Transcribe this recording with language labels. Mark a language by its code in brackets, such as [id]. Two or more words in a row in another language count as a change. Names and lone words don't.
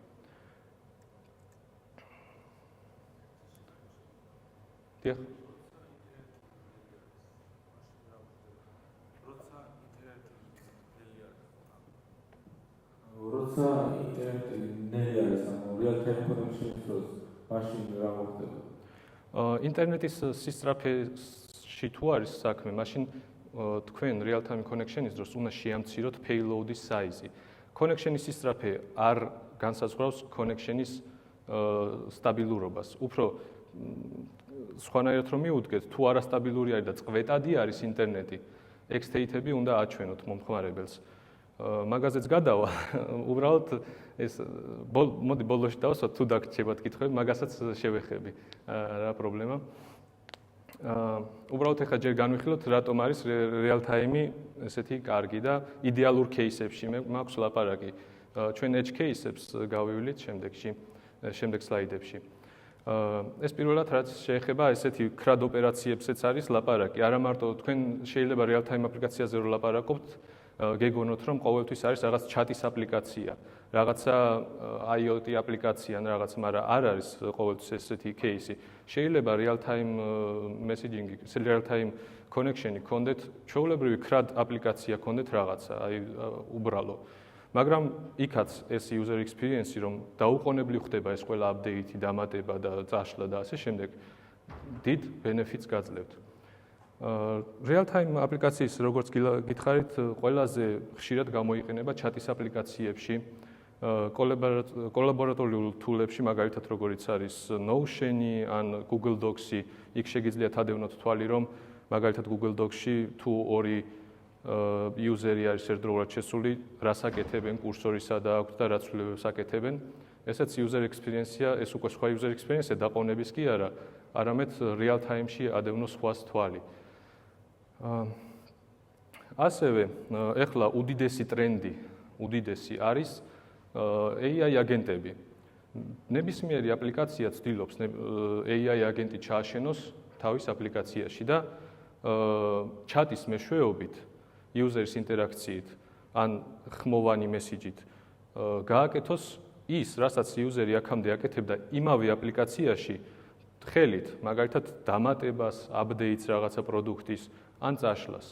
[ka] დიახ. როცა ინტერნეტი ნელი არის, ანუ [en] real-time connection-ის [ka] დროს, მაშინ რა მოხდება? ინტერნეტის სისწრაფეში თუ არის საქმე, მაშინ თქვენ [en] real time connection-ის [ka] დროს უნდა შეამციროთ [en] payload-ის size-ი. [ka] Connection-ის სისწრაფე არ განსაზღვრავს connection-ის სტაბილურობას. უფრო სხვანაირად რომ მივუდგეთ, თუ არასტაბილური არის და წყვეტადი არის ინტერნეტი, X-state-ები უნდა აჩვენოთ მომხმარებელს. მაგაზეც გადავა, უბრალოდ ეს მოდი ბოლოში დავასვათ, თუ დაგჭირებათ კითხვები, მაგასაც შევეხები. რა პრობლემა? უბრალოდ ახლა ჯერ განვიხილოთ, რატომ არის [en] real time-ი [ka] ესეთი კარგი და იდეალურ кейსებში მაქვს ლაპარაკი. ჩვენ [en] edge case-ებს [ka] გავივლით შემდეგ სლაიდებში. ეს პირველად რაც შეეხება ესეთი CRUD ოპერაციებსაც არის ლაპარაკი. არა მარტო თქვენ შეიძლება [en] real time [ka] აპლიკაციაზე რო ლაპარაკობთ, გეგონოთ რომ ყოველთვის არის რაღაც ჩატის აპლიკაცია, რაღაცა IoT აპლიკაცია ან რაღაც, მაგრამ არ არის ყოველთვის ესეთი кейსი. შეიძლება [en] real time messaging-ი, real time connection-ი [ka] გქონდეთ, ჩვეულებრივი CRUD აპლიკაცია გქონდეთ რაღაცა, აი უბრალო. მაგრამ იქაც ეს [en] user experience-ი [ka] რომ დაუყოვნებლივ ხდება ეს ყველა update-ი, დამატება და წაშლა და ასე შემდეგ, დიდ benefits გაძლევთ. [en] real time [ka] აპლიკაციის როგორც გითხარით, ყველაზე ხშირად გამოიყენება ჩატის აპლიკაციებში, კოლაბორატორულ თულებში, მაგალითად როგორიც არის Notion-ი ან Google Docs-ი, იქ შეგიძლიათ ადევნოთ თვალი, რომ მაგალითად Google Docs-ში თუ ორი user-ი არის ერთდროულად შესული, რას აკეთებენ, კურსორისა და აქვთ და რა ცვლილებებს აკეთებენ. ესაც [en] user experience-ია, [ka] ეს უკვე სხვა [en] user experience-ია, [ka] დაყოვნების კი არა, არამედ [en] real time-ში [ka] ადევნო სხვას თვალი. ასევე ეხლა უდიდესი ტრენდი, არის AI აგენტები. ნებისმიერი აპლიკაცია ცდილობს AI აგენტი ჩააშენოს თავის აპლიკაციაში და ჩატის მეშვეობით, user-ის ინტერაქციით ან ხმოვანი მესიჯით გააკეთოს ის, რასაც user-ი აქამდე აკეთებდა იმავე აპლიკაციაში ხელით, მაგალითად დამატებას, updates რაღაცა პროდუქტის ან წაშლას.